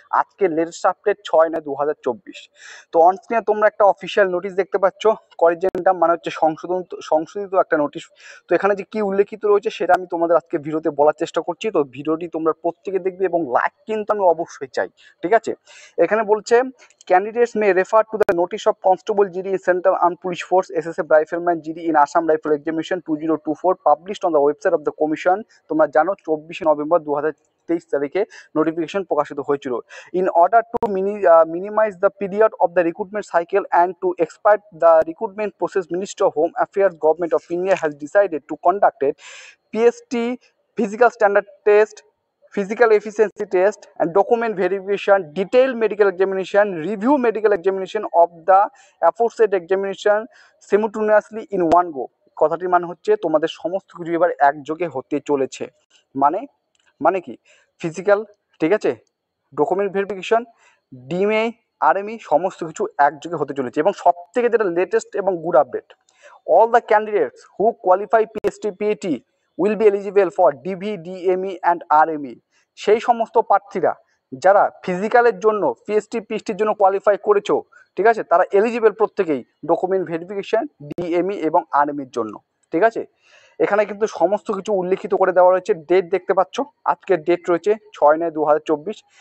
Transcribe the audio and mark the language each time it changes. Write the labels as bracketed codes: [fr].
[bn] আজকে latest update 6/9/2024। তো অনস্ক্রিনে তোমরা একটা অফিসিয়াল নোটিশ দেখতে পাচ্ছ, করিজেন্টাম মানে হচ্ছে সংশোধিত একটা নোটিশ। তো এখানে যে কি উল্লেখিত রয়েছে সেটা আমি তোমাদের আজকে ভিডিওতে বলার চেষ্টা করছি। তো ভিডিওটি তোমরা প্রত্যেকে দেখবে এবং লাইক কিন্তু আমি অবশ্যই চাই, ঠিক আছে? এখানে বলছে [en] candidates may refer to the notice of Constable GD in Central Armed Police Force SSF Rifleman GD in Assam Rifle Examination 2024 published on the website of the Commission। [bn] তোমরা জানো 24 নভেম্বর 2023 তারিখে নোটিফিকেশন প্রকাশিত হয়েছিল। [en] In order to minimize the period of the recruitment cycle and to expedite the recruitment process, Ministry of Home Affairs, Government of India has decided to conduct a PST physical standard test, physical efficiency test and document verification, detailed medical examination, review medical examination of the aforesaid examination simultaneously in one go। [bn] কথাটির মানে হচ্ছে তোমাদের সমস্ত কিছু এবার একযোগে হতে চলেছে। মানে মানে কি? ফিজিক্যাল, ঠিক আছে, ডকুমেন্ট ভেরিফিকেশন, ডিএমএ, আরএমই সমস্ত কিছু একযোগে হতে চলেছে। এবং সব থেকে যেটা লেটেস্ট এবং good update, [en] all the candidates who qualify PST PAT will be eligible for DV, DME and RME। [bn] সেই সমস্ত প্রার্থীরা যারা ফিজিক্যালের জন্য পিএসটি পিএসটির জন্য কোয়ালিফাই করেছো, ঠিক আছে, তারা এলিজিবল প্রত্যেকেই ডকুমেন্ট ভেরিফিকেশন, ডিএমই এবং আরএমির জন্য, ঠিক আছে? এখানে কিন্তু সমস্ত কিছু উল্লেখিত করে দেওয়া রয়েছে। ডেট দেখতে পাচ্ছ, আজকের ডেট রয়েছে 6/9/2024।